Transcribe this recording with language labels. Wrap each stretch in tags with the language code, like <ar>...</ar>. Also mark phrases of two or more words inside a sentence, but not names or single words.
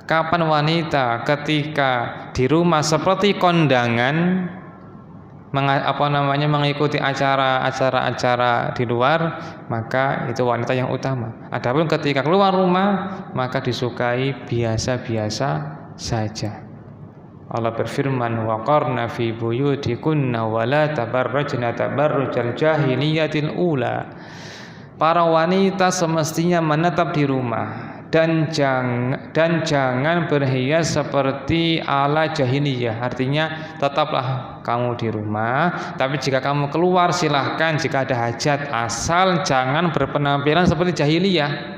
<id>Kapan wanita ketika di rumah seperti kondangan, mengikuti acara di luar, maka itu wanita yang utama. Adapun ketika keluar rumah, maka disukai biasa-biasa saja. Allah berfirman,</id> <ar>وقرن في بيوتكن ولا تبرجن تبرج الجاهلية الأولى.</ar> <id>Para wanita semestinya menetap di rumah dan jangan berhias seperti ala jahiliyah. Artinya tetaplah kamu di rumah, tapi jika kamu keluar silahkan jika ada hajat, asal jangan berpenampilan seperti jahiliyah.</id>